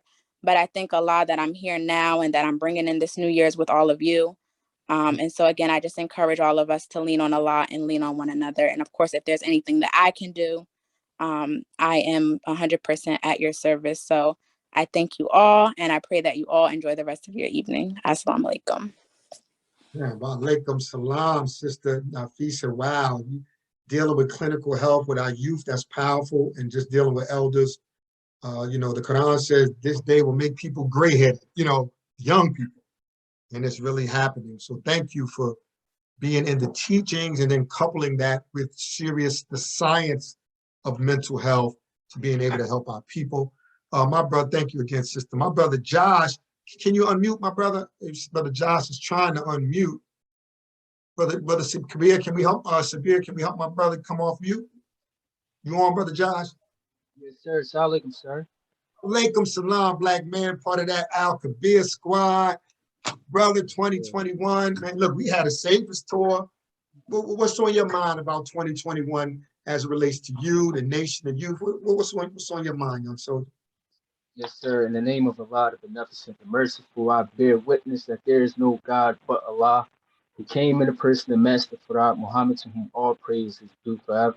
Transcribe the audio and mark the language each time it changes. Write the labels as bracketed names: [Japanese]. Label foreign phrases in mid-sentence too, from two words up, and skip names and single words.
[English] But I think a lot that I'm here now and that I'm bringing in this New Year's with all of you. And so, again, I just encourage all of us to lean on Allah and lean on one another. And of course, if there's anything that I can do, I am 100% at your service. So I thank you all, and I pray that you all enjoy the rest of your evening. [Arabic] السلام عليكم. [English] Yeah, [Arabic] وعليكم السلام, [English] Sister Nafisa. Wow, you dealing with clinical health with our youth, that's powerful, and just dealing with elders. The Quran says this day will make people gray-headed, young people, and it's really happening. So thank you for being in the teachings and then coupling that with the science of mental health to being able to help our people. My brother, thank you again, sister. My brother Josh, can you unmute my brother? Brother Josh is trying to unmute. Brother Sabir, can we help my brother come off mute? You on, Brother Josh? Yes, sir. [Arabic] السلام عليكم, sir. عليكم السلام, [English] black man, part of that Al Kabir squad. Brother, 2021. Man, look, we had a Savers tour. What's on your mind about 2021 as it relates to you, the nation, the youth? What's on your mind, young soldier? Yes, sir. In the name of Allah, the Beneficent, the Merciful, I bear witness that there is no God but Allah, who came in the person of Master Farad Muhammad, to whom all praise is due forever.